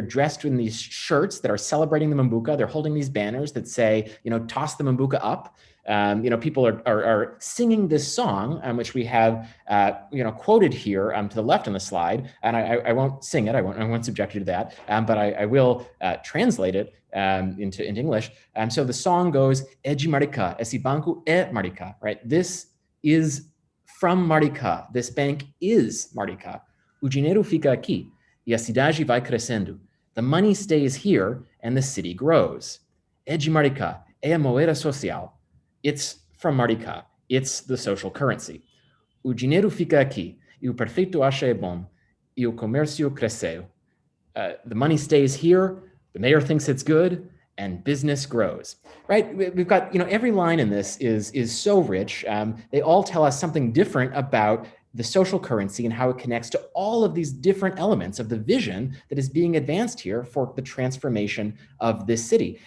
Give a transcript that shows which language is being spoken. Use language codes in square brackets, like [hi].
[en] They're dressed in these shirts that are celebrating the Mambuca. They're holding these banners that say, toss the Mambuca up. People are singing this song, which we have, quoted here to the left on the slide. And I won't sing it. I won't subject you to that. But I will translate it into English. So the song goes, [pt] "É de Maricá, esse banco é Maricá," right? [en] This is from Maricá. This bank is Maricá. [pt] O dinheiro fica aqui e a cidade vai crescendo. [en] The money stays here and the city grows. [pt] É de Maricá, é a moeda social. [en] It's from Maricá. It's the social currency. [pt] O dinheiro fica aqui, e o prefeito acha é bom, e o comércio cresceu. [en] The money stays here, the mayor thinks it's good, and business grows. Right? We've got, every line in this is so rich. They all tell us something different about the social currency and how it connects to all of these different elements of the vision that is being advanced here for the transformation of this city.